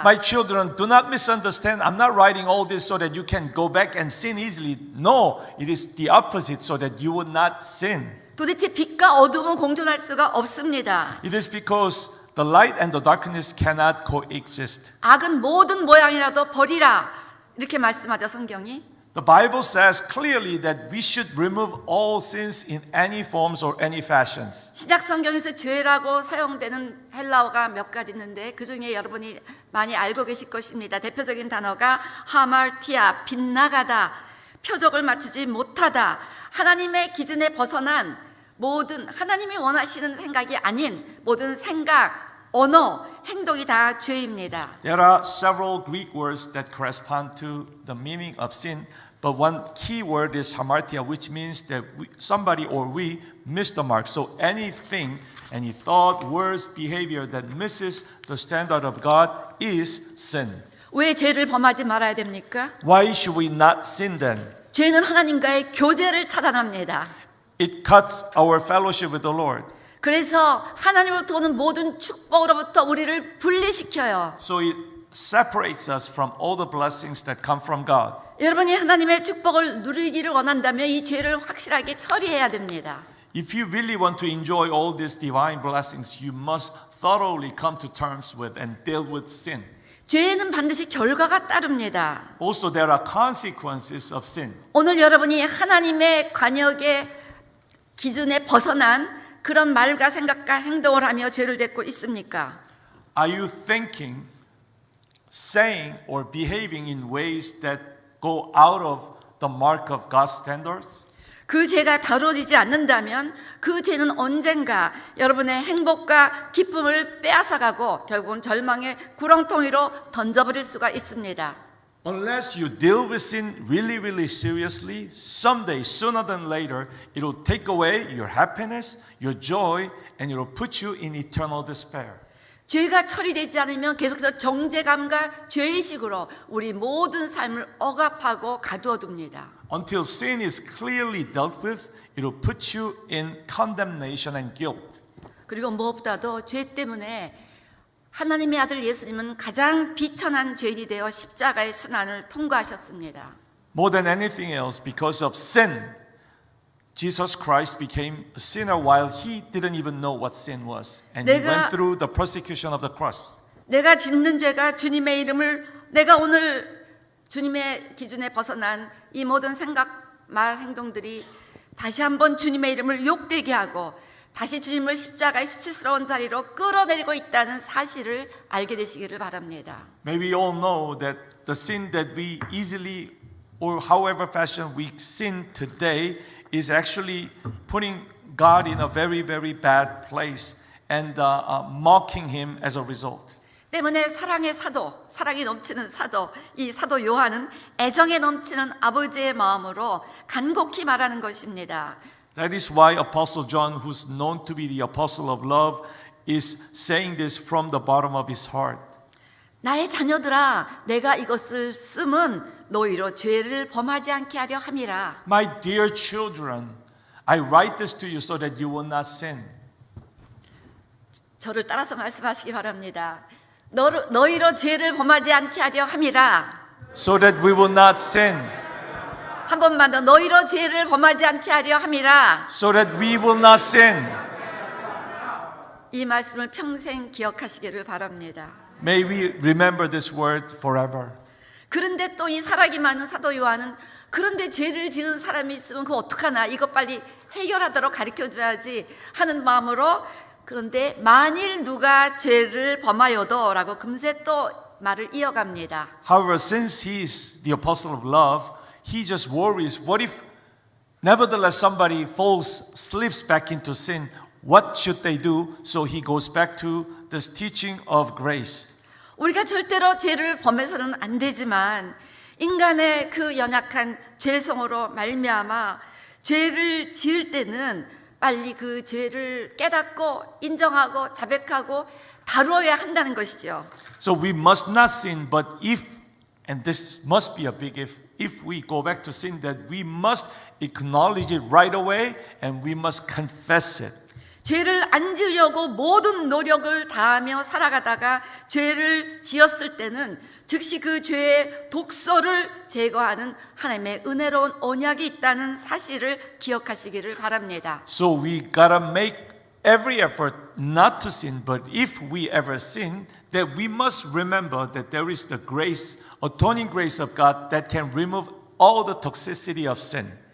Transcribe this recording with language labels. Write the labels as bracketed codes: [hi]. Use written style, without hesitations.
[en] My children, do not misunderstand. I'm not writing all this so that you can go back and sin easily. No, it is the opposite so that you would not sin. [ko] 도대체 빛과 어둠은 공존할 수가 없습니다. [en] It is because the light and the darkness cannot coexist. [ko] 악은 모든 모양이라도 버리라. 이렇게 말씀하죠 성경이. [en] The Bible says clearly that we should remove all sins in any forms or any fashions. [ko] 신약 성경에서 죄라고 사용되는 헬라어가 몇 가지 있는데 그 중에 여러분이 많이 알고 계실 것입니다. 대표적인 단어가 하말티아, 빗나가다, 표적을 맞추지 못하다, 하나님의 기준에 벗어난 모든 하나님이 원하시는 생각이 아닌 모든 생각, 언어, 행동이 다 죄입니다. [en] There are several Greek words that correspond to the meaning of sin, but one key word is hamartia, which means that somebody or we miss the mark. So anything, any thought, words, behavior that misses the standard of God is sin. [ko] 왜 죄를 범하지 말아야 됩니까? [en] Why should we not sin then? [ko] 죄는 하나님과의 교제를 차단합니다. [en] It cuts our fellowship with the Lord. [ko] 그래서 하나님으로부터 오는 모든 축복으로부터 우리를 분리시켜요. [en] So it separates us from all the blessings that come from God. [ko] 여러분이 하나님의 축복을 누리기를 원한다면 이 죄를 확실하게 처리해야 됩니다. [en] If you really want to enjoy all these divine blessings, you must thoroughly come to terms with and deal with sin. [ko] 죄에는 반드시 결과가 따릅니다. [en] Also, there are consequences of sin. [ko] 오늘 여러분이 하나님의 관역의 기준에 벗어난 그런 말과 생각과 행동을 하며 죄를 짓고 있습니까? [en] Are you thinking, saying, or behaving in ways that go out of the mark of God's standards? [ko] 그 죄가 다뤄지지 않는다면 그 죄는 언젠가 여러분의 행복과 기쁨을 빼앗아가고 결국은 절망의 구렁텅이로 던져버릴 수가 있습니다. [en] Unless you deal with sin really, really seriously, someday, sooner than later, it will take away your happiness, your joy, and it will put you in eternal despair. [ko] 죄가 처리되지 않으면 계속해서 정죄감과 죄의식으로 우리 모든 삶을 억압하고 가두어둡니다. [en] Until sin is clearly dealt with, it will put you in condemnation and guilt. [ko] 그리고 무엇보다도 죄 때문에 하나님의 아들 예수님은 가장 비천한 죄인이 되어 십자가의 순환을 통과하셨습니다. [en] More than anything else, because of sin, Jesus Christ became a sinner while he didn't even know what sin was. And he went through the persecution of the cross. [ko] 내가 짓는 죄가 주님의 이름을 내가 오늘 주님의 기준에 벗어난 이 모든 생각, 말, 행동들이 다시 한번 주님의 이름을 욕되게 하고 다시 주님을 십자가의 수치스러운 자리로 끌어내리고 있다는 사실을 알게 되시기를 바랍니다. [en] May we all know that the sin that we easily or however fashion we sin today is actually putting God in a very, very bad place and mocking him as a result. [ko] 때문에 사랑의 사도, 사랑이 넘치는 사도, 이 사도 요한은 애정에 넘치는 아버지의 마음으로 간곡히 말하는 것입니다. [en] That is why Apostle John, who's known to be the apostle of love, is saying this from the bottom of his heart. [ko] 나의 자녀들아, 내가 이것을 쓰면 너희로 죄를 범하지 않게 하려 함이라. [en] My dear children, I write this to you so that you will not sin. [ko] 저를 따라서 말씀하시기 바랍니다. 너희로 죄를 범하지 않게 하려 함이라. [en] So that we will not sin. [ko] 한 번만 더 너희로 죄를 범하지 않게 하려 함이라. [en] So that we will not sin. [ko] 이 말씀을 평생 기억하시기를 바랍니다. [en] May we remember this word forever. [ko] 그런데 또 이 사랑이 많은 사도 요한은 그런데 죄를 지은 사람이 있으면 그거 어떡하나 이거 빨리 해결하도록 가르쳐줘야지 하는 마음으로 그런데 만일 누가 죄를 범하여도 라고 금세 또 말을 이어갑니다. [en] However, since he is the apostle of love, he just worries, what if nevertheless somebody slips back into sin? What should they do? So he goes back to this teaching of grace. [ko] 우리가 절대로 죄를 범해서는 안 되지만 인간의 그 연약한 죄성으로 말미암아 죄를 지을 때는 빨리 그 죄를 깨닫고 인정하고 자백하고 다루어야 한다는 것이죠. [en] So we must not sin, but if, and this must be a big if we go back to sin, that we must acknowledge it right away and we must confess it. [ko] 죄를 안 지으려고 모든 노력을 다하며 살아가다가 죄를 지었을 때는 즉시 그 죄의 독소를 제거하는 하나님의 은혜로운 언약이 있다는 사실을 기억하시기를 바랍니다. [en] So we gotta make every effort not to sin, but if we ever sin, that we must remember that there is the grace, atoning grace of God that can remove all the toxicity of sin.